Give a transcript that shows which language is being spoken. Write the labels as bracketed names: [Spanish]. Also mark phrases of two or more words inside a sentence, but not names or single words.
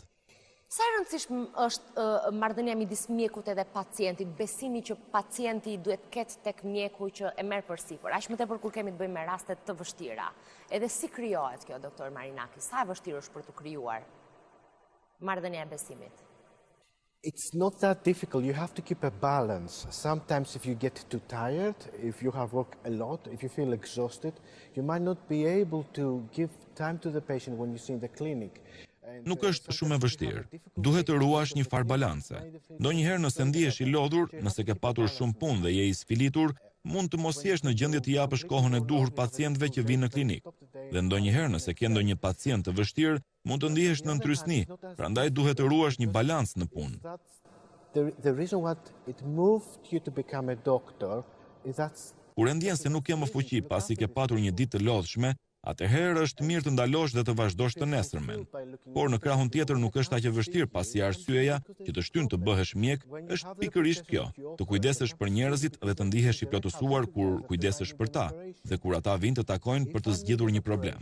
[Albanian] Sa e rëndësishme është marrëdhënia midis mjekut edhe pacientit, besimi që pacienti duhet ketë tek mjeku që e merr përsipër, aq më tepër kur kemi të bëjmë me raste të vështira. Edhe si krijohet kjo, doktor Marinakis? Sa e vështirë është për të krijuar marrëdhënia e besimit? [English] It's not that difficult. You have to keep a balance. Sometimes if you get too tired, if you have worked a lot, if you feel exhausted, you might not be able to give time to the patient when you see in the clinic. [Albanian] Nuk është shumë e vështirë. Duhet të ruash një farë balance. Ndonjëherë nëse ndihesh i lodhur, nëse ke patur shumë punë dhe je i sfilitur, mund të mos jesh në gjendje të japësh kohën e duhur pacientëve që vinë në klinikë. Dhe ndonjëherë nëse ke ndonjë pacient të vështirë, mund të ndihesh në ndrysni, prandaj duhet të ruash një balancë në punë. [English] The reason what it moved you to become a doctor is that [Albanian] Kur e ndjen se nuk ke më fuqi pasi ke patur një ditë të lodhshme, atëherë është mirë të ndalosh dhe të vazhdosh të nesërmen. Por në krahun tjetër nuk është aq e vështirë pasi arsyeja që të shtyn të bëhesh mjek është pikërisht kjo, të kujdesesh për njerëzit dhe të ndihesh i plotësuar kur kujdesesh për ta dhe kur ata vinë të takojnë për të zgjidhur një problem.